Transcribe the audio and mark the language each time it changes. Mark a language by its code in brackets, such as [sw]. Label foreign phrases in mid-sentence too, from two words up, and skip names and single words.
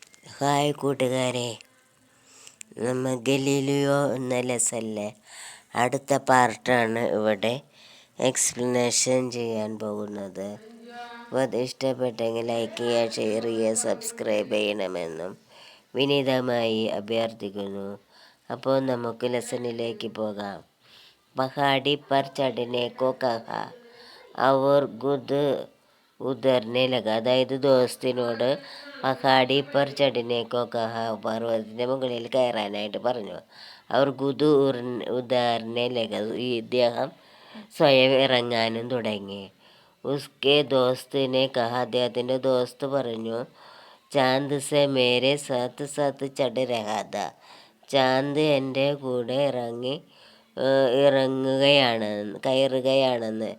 [ml] ഹായ് കൂട്ടുകാരെ, നമ്മൾ ഗലീലിയോ എന്ന ലെസണിലെ അടുത്ത പാർട്ടാണ് ഇവിടെ എക്സ്പ്ലനേഷൻ ചെയ്യാൻ പോകുന്നത്. അപ്പോൾ അത് ഇഷ്ടപ്പെട്ടെങ്കിൽ ലൈക്ക് ചെയ്യുക, ഷെയർ ചെയ്യുക, സബ്സ്ക്രൈബ് ചെയ്യണമെന്നും വിനീതമായി അഭ്യർത്ഥിക്കുന്നു. അപ്പോൾ നമുക്ക് ലെസണിലേക്ക് പോകാം. [hi] पहाड़ी पर चढ़ने को कहा और खुद उतरने लगा, [ml] അതായത് ദോസ്തിനോട് [hi] पहाड़ी पर चढ़ने को कहा, [ml] പർവ്വതത്തിൻ്റെ മുകളിൽ കയറാനായിട്ട് പറഞ്ഞു. [hi] और खुद उतरने लगा, [ml] ഇദ്ദേഹം സ്വയം ഇറങ്ങാനും തുടങ്ങി. [hi] उसके दोस्त ने कहा, [ml] അദ്ദേഹത്തിൻ്റെ ദോസ്ത് പറഞ്ഞു, [hi] चाँद से मेरे साथ साथ चढ़ रहा था, [ml] ചാന്ദ് എൻ്റെ കൂടെ കയറുകയാണെന്ന്.